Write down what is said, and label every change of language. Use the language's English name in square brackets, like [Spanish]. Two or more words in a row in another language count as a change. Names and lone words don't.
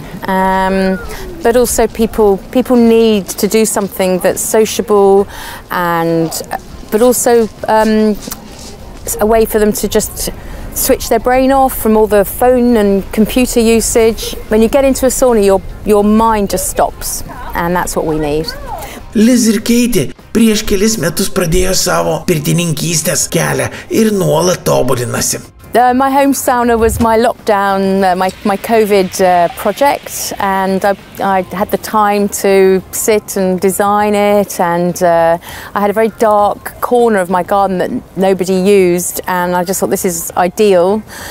[English] But also people need to do something that's sociable but also a way for them to just switch their brain off from all the phone and computer usage. When you get into a sauna, your mind just stops, and that's what we need. [Lithuanian] Liz ir Keitė prieš kelis metus pradėjo savo pirtininkystės kelią ir nuolat tobulinasi. [English] My home sauna was my lockdown, my COVID project, and I had the time to sit and design it, and I had a very dark corner of my garden that nobody used, and I just thought this is ideal